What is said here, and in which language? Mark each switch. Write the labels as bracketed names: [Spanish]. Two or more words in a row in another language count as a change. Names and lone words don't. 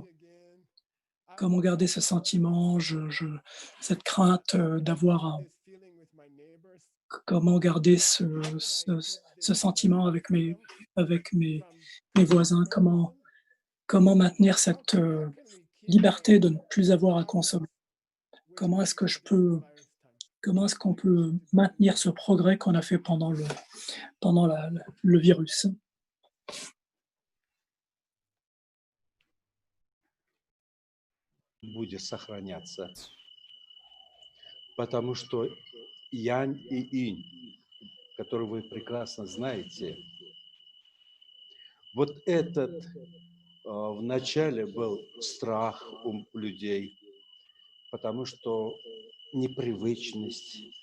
[French] Comment garder ce sentiment, cette crainte, d'avoir un comment garder ce sentiment avec mes voisins? Comment maintenir cette, liberté de ne plus avoir à consommer? Comment est-ce que je peux Comment est-ce qu'on peut maintenir ce progrès qu'on a fait pendant le virus? [Russian] Будет сохраняться. Потому что янь и инь, который вы прекрасно знаете, вот этот вначале был страх у людей, потому что непривычность.